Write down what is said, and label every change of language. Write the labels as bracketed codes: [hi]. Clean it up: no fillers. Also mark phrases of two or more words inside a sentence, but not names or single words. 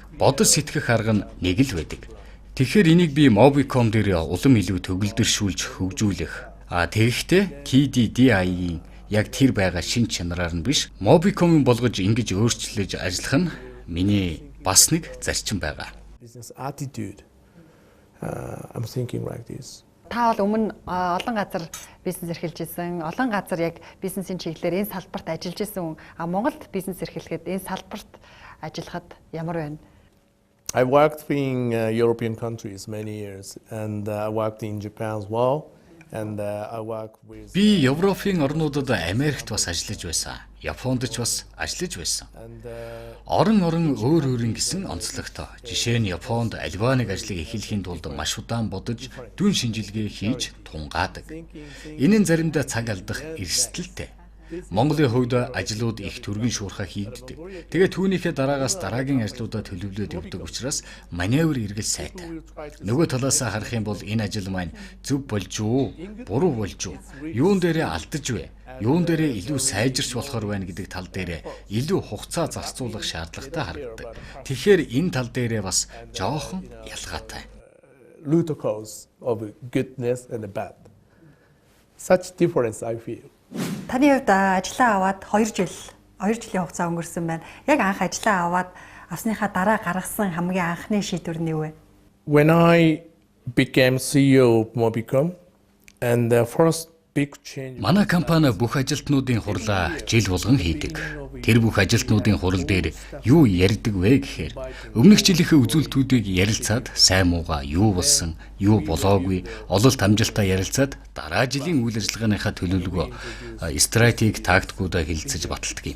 [mn] Бодож сэтгэх арга нь нэг л байдаг. Тэгэхээр энийг би Мобиком дээр улам илүү төгөлдөршүүлж хөгжүүлэх. Тэгэхдээ KDDI-ийн яг тэр байгаа шин чанараар нь биш, Мобикомын болгож ингэж өөрчлөж ажиллах нь миний бас нэг зарчим байгаа. [en] Business attitude. I'm thinking like this. [mn] Та бол өмнө олон газар бизнес эрхэлж исэн, олон газар яг бизнесийн чиглэлээр энэ салбарт ажиллаж исэн. Монголд бизнес эрхлэхэд энэ салбарт ажиллахад ямар байна? [en] I worked in European countries many years, and I worked in Japan as well. And I work with. [mn] Би Европын орнуудад Америкт бас ажиллаж байсан. Японд ч бас ажиллаж байсан. Орон өөр гэсэн онцлогтой. Жишээ нь Японд альва нэг ажлыг эхлэхийн тулд маш удаан бодож, дүн шинжилгээ хийж тунгаадаг. Энэ нь заримдаа цаг алдах эрсдэлтэй. Монголын хувьд ажлууд их түргэн шуурхай хийгддэг. Тэгээд түүнийхээ дараагаас дараагийн ажлуудаа төлөвлөд явдаг учраас маневр эргэл сайтай. Нөгөө талаас харах юм бол энэ ажил маань зөв болж юу, буруу болж юу, юун дээрээ алдаж вэ, юун дээрээ илүү сайжирч болохоор байна гэдэг тал дээрээ илүү хугацаа зарцуулах шаардлагатай харагддаг. Тэгэхээр энэ тал дээрээ бас жоохон ялгаатай. [en] Root cause of goodness and the bad. Such difference I feel. [mn] Таны хувьд ажиллаа аваад 2 жилийн хугацаа өнгөрсөн байна. Яг анх ажиллаа аваад авсныхаа дараа гаргасан хамгийн анхны шийдвэр нь юу вэ? [en] When I became CEO of Mobicom, and the first big change. [mn] Манай компани бүх ажилтнуудын хурлаа жил болгон хийдэг. Тэр бүх ажилтнуудын хурал дээр юу ярьдаг вэ гэхээр өмнөх жилийнхээ үзүүлэлтүүдийг ярилцаад сайн муугаа юу болсон, юу болоогүй, ололт амжилтаа ярилцаад дараа жилийн үйл ажиллагааныхаа төлөвлөгөө стратеги тактикуудаа хэлэлцэж баталдаг юм.